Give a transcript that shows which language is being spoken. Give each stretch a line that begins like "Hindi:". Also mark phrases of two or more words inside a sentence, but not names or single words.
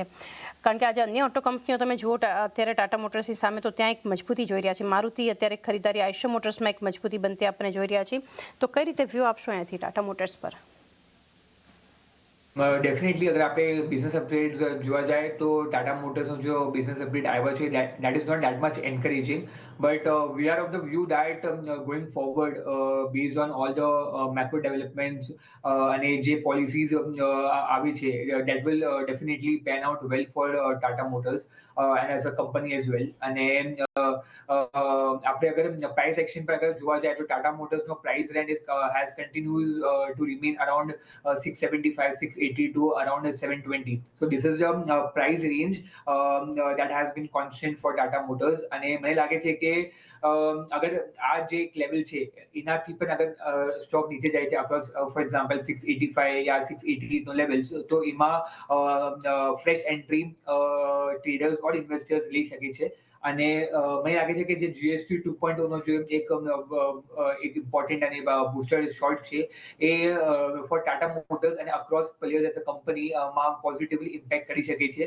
Gujarati: કારણ કે આજે અન્ય ઓટો કંપનીઓ તમે જુઓ અત્યારે ટાટા મોટર્સની સામે, તો ત્યાં એક મજબૂતી જોઈ રહ્યા છે. મારુતિ અત્યારે ખરીદારી આઈશર મોટર્સમાં એક મજબૂતી બનતી આપણને જોઈ રહ્યા છીએ. તો કઈ રીતે વ્યૂ આપશો અહીંયાથી ટાટા મોટર્સ પર? ડેફિનેટલી અગર આપણે બિઝનેસ અપડેટ્સ જોવા જાય તો ટાટા મોટર્સનો જો બિઝનેસ અપડેટ આવ્યો છે
English: that is not that much encouraging, but we are of the view that going forward based on all the macro developments
Gujarati: અને જે policies આવી છે
English: that will definitely pan out well for Tata Motors and as a company as well.
Gujarati: અને આપણે અગર
English: price action
Gujarati: પર અગર જોવા જાય તો ટાટા મોટર્સનો
English: price range has continued to remain around 675 680 to around 720. So this is the price range that has been constant for Tata Motors.
Gujarati: અને મને લાગે છે કે અગર આ જે એક લેવલ છે એનાથી પણ અગર સ્ટોક નીચે જાય છે
English: across for example
Gujarati: 685 યા 680 નો લેવલ્સ, તો એમાં
English: fresh entry traders or investors
Gujarati: લઈ શકે છે. અને મને લાગે છે કે જે GST 2.0 નો જે એક ઇમ્પોર્ટન્ટ અને
English: booster shot
Gujarati: છે એ ફોર ટાટા મોટર્સ અને
English: across players as a company
Gujarati: માં
English: positively impact
Gujarati: કરી શકે છે.